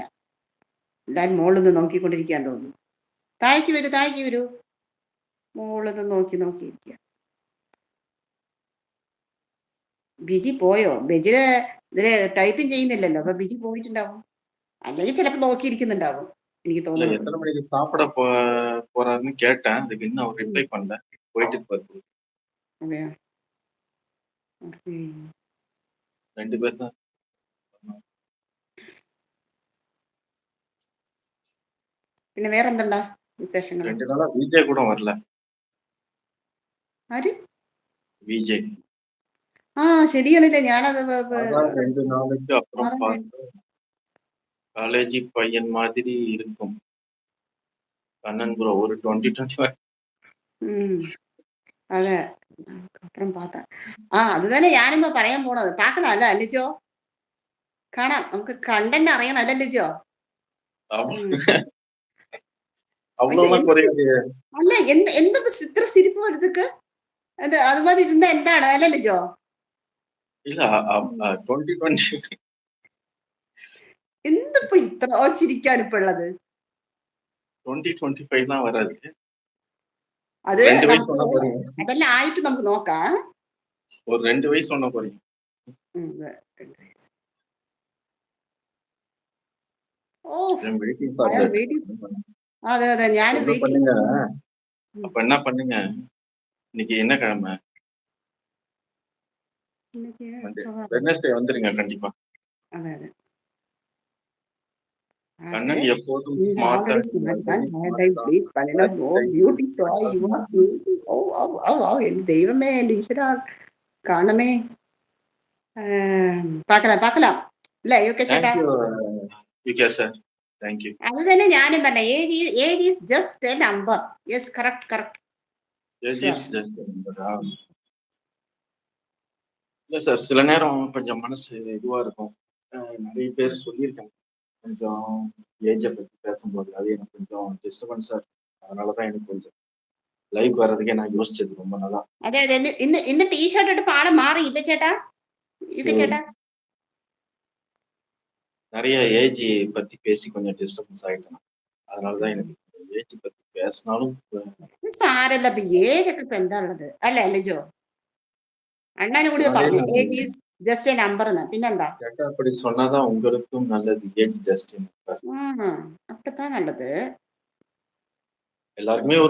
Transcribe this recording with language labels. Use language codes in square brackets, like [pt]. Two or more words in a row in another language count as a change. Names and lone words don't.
[ml] എല്ലാരും മുകളിൽ നിന്ന് നോക്കിക്കൊണ്ടിരിക്കാൻ തോന്നുന്നു. താഴേക്ക് വരൂ, താഴേക്ക് വരൂ. മുകളിൽ നിന്ന് നോക്കിയിരിക്കുക. ബിജി പോയോ? ബിജിന് ഇതില് ടൈപ്പിംഗ് ചെയ്യുന്നില്ലല്ലോ, അപ്പൊ ബിജി പോയിട്ടുണ്ടാവും. അല്ലെങ്കിൽ ചിലപ്പോ നോക്കിയിരിക്കുന്നുണ്ടാവും, എനിക്ക് [ta] இல்ல [ml] തോന്നുന്നു. [ta] எத்தனை மணிக்கு சாப்பிட போறாருன்னு கேட்டேன். அதுக்கு இன்னும் அவர் ரிப்ளை பண்ணல. போயிட்டு இருப்பாரு. [ml] അതെയോ? ഓക്കേ. [ta] 2 பேர் தான். [ml] പിന്നെ വേറെന്തുണ്ടാ വിശേഷങ്ങൾ? [ta] 2 நாளா விஜய் கூட வரல. [ml] ആര്? [ta] விஜய். [ml] ആ ശരിയാണല്ലേ, ഞാനത് [ta] அதான் 2 நாளுக்கு அப்புறம் பார்த்தா காலேஜ் பையன் மாதிரி இருக்கும். கண்ணன் ப்ரோ ஒரு 2025. അതെ, അപ്പുറം பார்த்தேன். [ml] അത് തന്നെ ഞാനിപ്പോ പറയാൻ പോണത്. പാക്കണം അല്ല ലിജോ? കാണാം, നമുക്ക് കണ്ടന്റ് അറിയണം അല്ല ലിജോ? [ta] அவ்வளவுதான் குறையாது. [ml] അല്ല എന്താ ഇത്ര സിരിപ്പ് വരുന്നക്ക്? അതുപോലെ ഇരുന്ന എന്താണ് അല്ല ലിജോ? [ta] இல்ல 2020 [ml] എന്തിപ്പോ ഇത്ര ചിരിക്കാൻ ഇപ്പൊ ഉള്ളത്? [ta] 2025 தான் வராது. [ml] അത് [ta] 2 வயசு சொன்னா போறீங்க. [ml] അതെല്ലാം ആയിട്ട് നമുക്ക് നോക്കാം. [ta] ஒரு 2 வயசு சொன்னா போறீங்க. [ml] അതെ അതെ, ഞാനും [ta] பண்ணுங்க. அப்ப என்ன பண்ணுங்க, இன்னைக்கு என்ன கிழமை? வெட்னஸ்டே வந்துருங்க கண்டிப்பா. [ml] അതെ അതെ. [ta] கண்ணன் எப்போதும் ஸ்மார்ட்டா [ml] ദൈവമേ എന്റെ ഈശ്വര, കാണമേ. പാക്കലാം അല്ലേ യുകെ ചേട്ടാ? അത് തന്നെ ഞാനും പറഞ്ഞ, [en] age is just a number. yes, correct. [ta] இல்ல சார், சில நேரம் கொஞ்சம் மனசு இதுவா இருக்கும். நிறைய பேர் சொல்லியிருக்காங்க கொஞ்சம் ஏஜை பத்தி பேசும்போது, அது எனக்கு கொஞ்சம் டிஸ்டர்பன்ஸா இருக்கு. அதனாலதான் எனக்கு கொஞ்சம் லைவ் வர்றதுக்கே நான் யோசிச்சது ரொம்ப நாளா. [ml] അതെ അതെ, ഇന്ന് ടീഷർട്ട് ഇട്ട് ആള് മാറിയില്ല ചേട്ടാ, യുകെ ചേട്ടാ? [ta] நிறைய ஏஜ் பத்தி பேசி கொஞ்சம் டிஸ்டர்பன்ஸ் ஆயிட்டேன். அதனாலதான் எனக்கு ஏஜ் பத்தி பேசினாலும் [ml] സാരല്ല, ഏജ് ഒക്കെ ഇപ്പൊ എന്താ ഉള്ളത് അല്ലേ ലിജോ? അണ്ണന് കൂടി പറഞ്ഞു [en] age is just a number [ml] എന്ന്. പിന്നെന്താ? [ta] அப்படி சொன்னாதான் உங்களுக்கும் நல்லது. [en] age just [ta] அப்படித்தான் நல்லது. எல்லாருக்குமே ஒரு